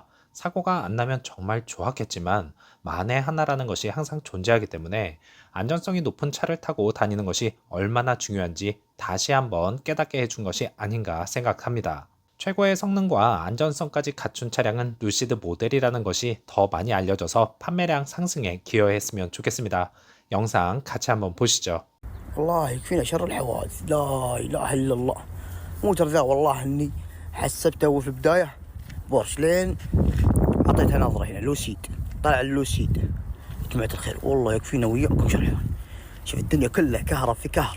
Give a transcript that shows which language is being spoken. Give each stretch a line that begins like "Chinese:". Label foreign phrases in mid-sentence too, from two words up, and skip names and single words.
Korean: 사고가 안 나면 정말 좋았겠지만 만에 하나라는 것이 항상 존재하기 때문에 안전성이 높은 차를 타고 다니는 것이 얼마나 중요한지 다시 한번 깨닫게 해준 것이 아닌가 생각합니다. 최고의 성능과 안전성까지 갖춘 차량은 루시드 모델이라는 것이 더 많이 알려져서 판매량 상승에 기여했으면 좋겠습니다. 영상 같이 한번 보시죠.
Arabic: الله يكفينا شر الحوادث. لا اله الا الله. موتر ذا والله اني حسبته في البدايه بورش لين اعطيتها نظره هنا لوسيد. طلع اللوسيد. جماعه الخير والله يكفينا وياكم شر الحوادث. شوف الدنيا كلها كهرب في كهرب.